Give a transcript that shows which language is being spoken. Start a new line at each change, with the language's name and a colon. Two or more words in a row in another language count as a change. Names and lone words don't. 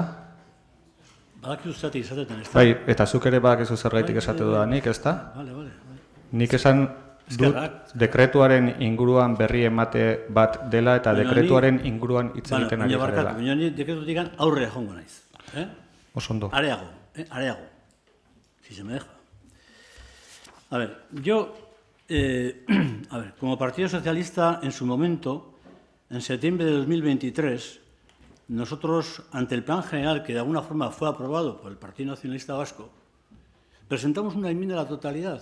Basque: Badakizu zergatik izatetan, ezta? Bai, eta zuk ere badakizu zergaitik esate dudanik, ezta? Bale. Nik esan dut dekretuaren inguruan berri emate bat dela eta dekretuaren inguruan hitz egiten ari zarela. Baina ni dekretutik aurrera joango naiz. Oso ondo. Areago,
Spanish: si se me deja. A ver, como Partido Socialista, en su momento, en septiembre de 2023, nosotros, ante el plan general que de alguna forma fue aprobado por el Partido Nacionalista Vasco, presentamos una enmienda a la totalidad.